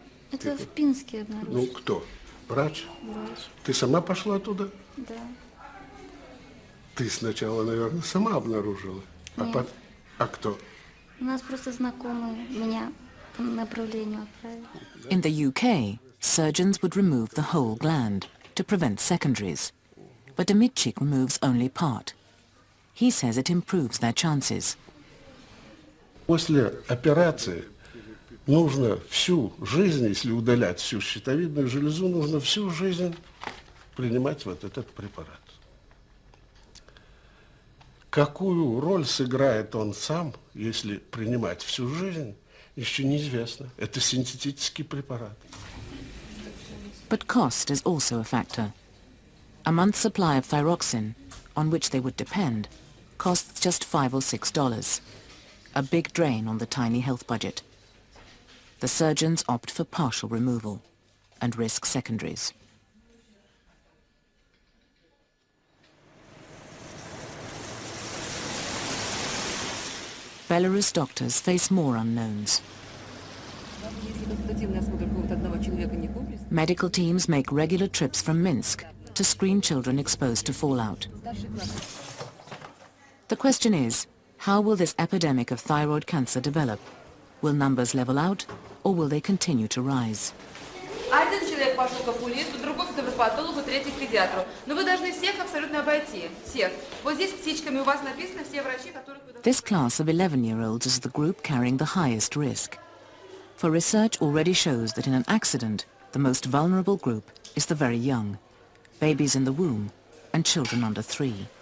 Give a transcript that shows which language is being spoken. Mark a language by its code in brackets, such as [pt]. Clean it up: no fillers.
[ru] Это в Пинске обнаружили. Ну, кто? Врач? Врач. Ты сама пошла туда? Да. Ты сначала, наверное, сама обнаружила. Нет. А кто? У нас просто знакомые меня по направлению отправили. [en] In the UK, surgeons would remove the whole gland to prevent secondaries. But Dmitchik removes only part. He says it improves their chances. [ru] После операции нужно всю жизнь, если удалять всю щитовидную железу, нужно всю жизнь принимать вот этот препарат. Какую роль сыграет он сам, если принимать всю жизнь, еще неизвестно. Это синтетический препарат. [en] But cost is also a factor. A month's supply of thyroxine, on which they would depend, costs just $5 or $6, a big drain on the tiny health budget. The surgeons opt for partial removal and risk secondaries. Belarus doctors face more unknowns. Medical teams make regular trips from Minsk to screen children exposed to fallout. The question is, how will this epidemic of thyroid cancer develop? Will numbers level out, or will they continue to rise? [ru] Один человек пошел к окулисту, другой к невропатологу, третий к педиатру. Но вы должны всех абсолютно обойти. Всех. Вот здесь птичками у вас написано все врачи, которых вы... [en] This class of 11-year-olds is the group carrying the highest risk. For research already shows that in an accident, the most vulnerable group is the very young, babies in the womb and children under 3.